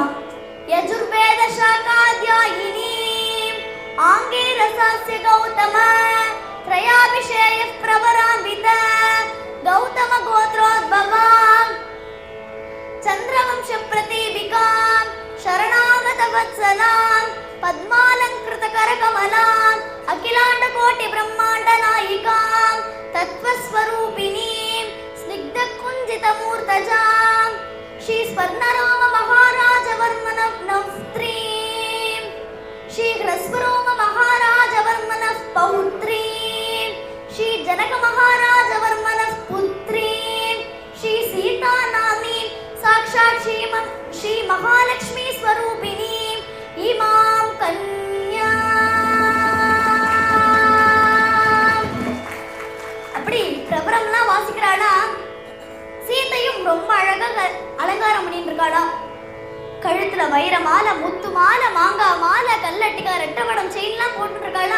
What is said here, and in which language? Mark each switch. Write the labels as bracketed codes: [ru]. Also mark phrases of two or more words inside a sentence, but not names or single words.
[sa] यजुर्वेद शाखाध्यायिनी आङ्गीरसास्य गौतम त्र्यार्षेय प्रवरान्वित गौतम गोत्रोद्भवां चन्द्रवंश प्रदीपिकां शरणागत वत्सलां पद्मालंकृत करकमलां अखिलांड कोटि ब्रह्मांड नायिकां तत्वस्वरूपिणीं स्निग्ध कुंजित मूर्तजां श्री स्वर्णरोम महाराजवर्मन नवस्त्रीं श्री ह्रस्वरोम महाराजवर्मन पौत्रीं श्री जनक महाराजवर्मन पुत्रीं श्री सीता नामी साक्षात् श्री महालक्ष्मी स्वरूपिणी इमां कन्या. [ta] அப்படி பிரபரம்லாம் வாசிக்கிறாளா. சீதையும் ரொம்ப அழகா அலங்காரம் பண்ணிட்டு இருக்காளா. கழுத்துல வைர மாலை, முத்து மாலை, மாங்காய் மாலை, கல்லட்டிக்கா, ரெட்டவடம் செயின்லாம் போட்டு இருக்காளா.